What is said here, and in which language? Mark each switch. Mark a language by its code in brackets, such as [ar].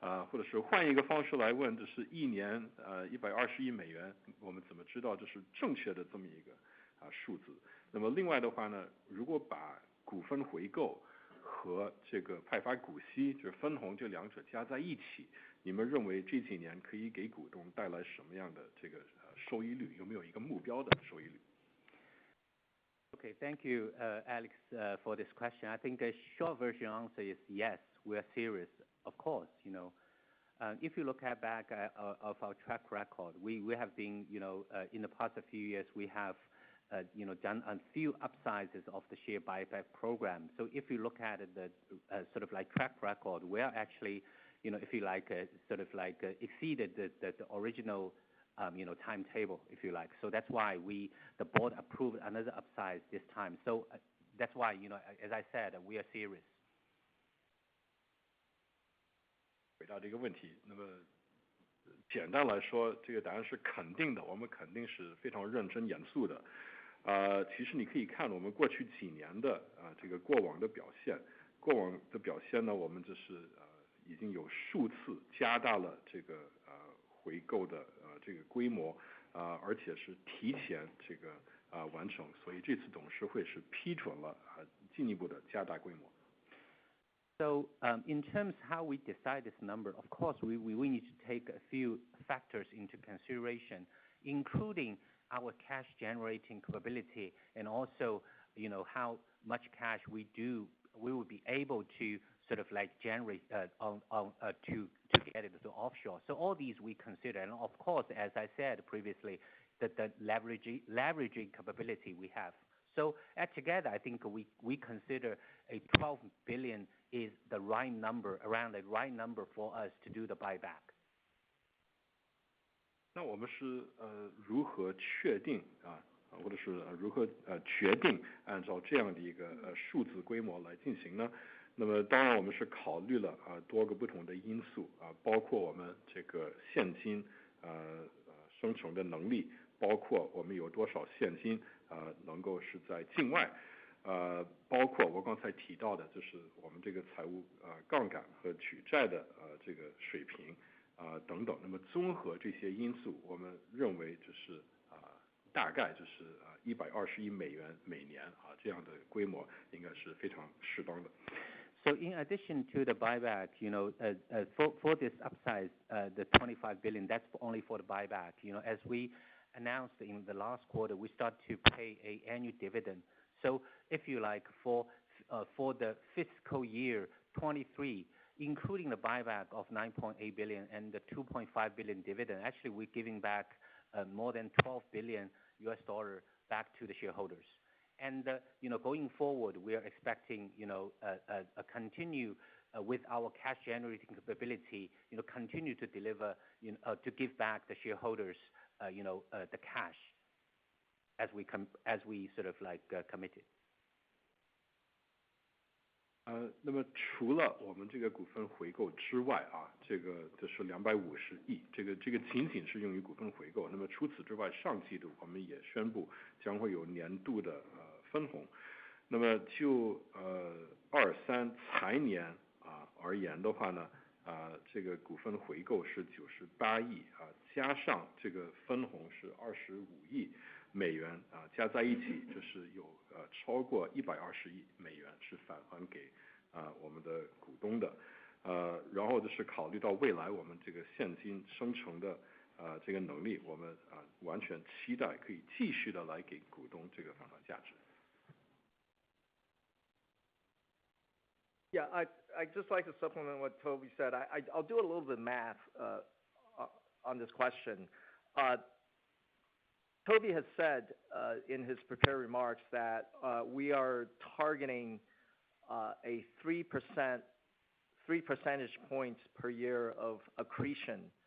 [zh] 或者是换一个方式来问，这是一年120亿美元，我们怎么知道这是正确的这么一个数字？那么另外的话呢，如果把股份回购和这个派发股息，就是分红这两者加在一起，你们认为这几年可以给股东带来什么样的这个收益率？有没有一个目标的收益率？ [en] Okay, thank you, Alex, for this question. I think a short version answer is yes, we are serious. Of course, if you look back of our track record, we have been, in the past few years, we have, done a few upsizes of the share buyback program. So if you look at the sort of like track record, we are actually, if you like, sort of like exceeded the original timetable, if you like. So that's why the board approved another upsize this time. So that's why, as I said, we are serious. [zh] 回答这个问题，那么简单来说，这个答案是肯定的，我们肯定是非常认真严肃的。其实你可以看我们过去几年的这个过往的表现，呢，我们就是已经有数次加大了这个回购的这个规模，而且是提前这个完成，所以这次董事会是批准了进一步的加大规模。 [en] So in terms how we decide this number, of course we need to take a few factors into consideration, including our cash generating capability and also how much cash we will be able to sort of like generate to get it to offshore. So all these we consider, and of course, as I said previously, that the leveraging capability we have. So together, I think we consider a 12 billion is the right number, around the right number for us to do the buyback. [zh] 那我们是如何确定或者是如何决定按照这样的一个数字规模来进行呢？那么当然我们是考虑了多个不同的因素包括我们这个现金生成的能力，包括我们有多少现金能够是在境外，包括我刚才提到的就是我们这个财务杠杆和举债的这个水平等等。那么综合这些因素，我们认为就是大概就是120亿美元每年这样的规模应该是非常适当的。 [en] So in addition to the buyback, for this upsize, the 25 billion, that's only for the buyback. As we announced in the last quarter, we start to pay an annual dividend. So if you like, for the fiscal year 23, including the buyback of 9.8 billion and the 2.5 billion dividend, actually we're giving back more than $12 billion back to the shareholders. And going forward, we are expecting a continue with our cash generating capability, continue to deliver, to give back the shareholders, the cash as we sort of like committed. [zh] 那么除了我们这个股份回购之外这个就是250亿，这个仅仅是用于股份回购。那么除此之外，上季度我们也宣布将会有年度的分红。那么就23财年而言的话呢，这个股份回购是98亿加上这个分红是25亿美元加在一起就是有超过120亿美元是返还给我们的股东的。然后就是考虑到未来我们这个现金生成的这个能力，我们完全期待可以继续的来给股东这个返还价值。 [en] Yeah, I'd just like to supplement what Toby said. I'll do a little bit of math on this question. Toby has said in his prepared remarks that we are targeting a 3 percentage points per year of accretion